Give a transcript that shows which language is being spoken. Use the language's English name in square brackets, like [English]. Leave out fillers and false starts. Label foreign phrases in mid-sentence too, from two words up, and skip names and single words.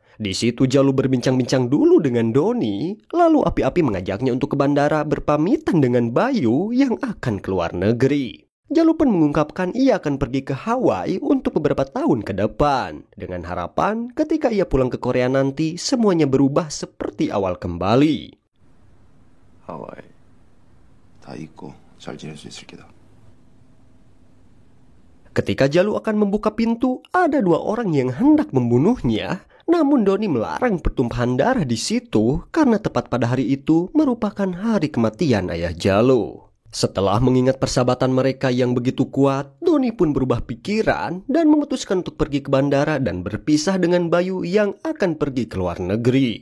[Indonesian] Di situ Jalu berbincang-bincang dulu dengan Doni, lalu api-api mengajaknya untuk ke bandara berpamitan dengan Bayu yang akan keluar negeri. Jalu pun mengungkapkan ia akan pergi ke Hawaii untuk beberapa tahun ke depan, dengan harapan ketika ia pulang ke Korea nanti semuanya berubah seperti awal kembali. [Korean] 하와이 다 잊고 잘 지낼 수 있을 거다. [Indonesian] Ketika Jalu akan membuka pintu, ada dua orang yang hendak membunuhnya. Namun Doni melarang pertumpahan darah di situ karena tepat pada hari itu merupakan hari kematian ayah Jalu. Setelah mengingat persahabatan mereka yang begitu kuat, Doni pun berubah pikiran dan memutuskan untuk pergi ke bandara dan berpisah dengan Bayu yang akan pergi ke luar negeri.